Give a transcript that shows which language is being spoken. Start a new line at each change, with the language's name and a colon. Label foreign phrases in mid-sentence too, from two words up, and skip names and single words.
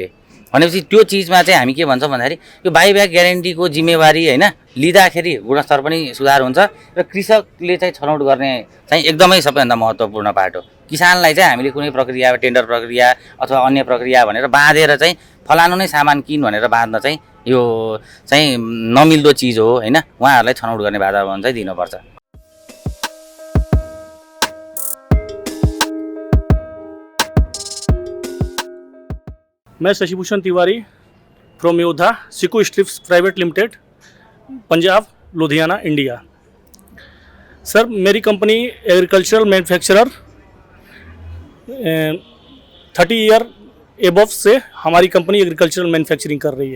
Nepali: भनेपछि त्यो चिजमा चाहिँ हामी के भन्छौँ भन्दाखेरि यो
English: buyback guarantee
Nepali: जिम्मेवारी होइन लिँदाखेरि गुणस्तर पनि सुधार हुन्छ र कृषकले चाहिँ छनौट गर्ने चाहिँ एकदमै सबैभन्दा महत्त्वपूर्ण पार्ट हो। किसानलाई चाहिँ हामीले कुनै प्रक्रिया, टेन्डर प्रक्रिया अथवा अन्य प्रक्रिया भनेर बाँधेर चाहिँ फलानु नै सामान किन भनेर बाँध्न चाहिँ यो चाहिँ नमिल्दो चिज हो होइन। उहाँहरूलाई छनौट गर्ने वातावरण चाहिँ दिनुपर्छ।
Hindi: मैं शशिभूषण तिवारी फ्रॉम योद्धा सिको स्ट्रिप्स प्राइवेट लिमिटेड, पंजाब, लुधियाना, इंडिया। सर, मेरी कंपनी
English: agricultural manufacturer 30 year above
Hindi: से हमारी कंपनी
English: agricultural manufacturing
Hindi: कर रही है।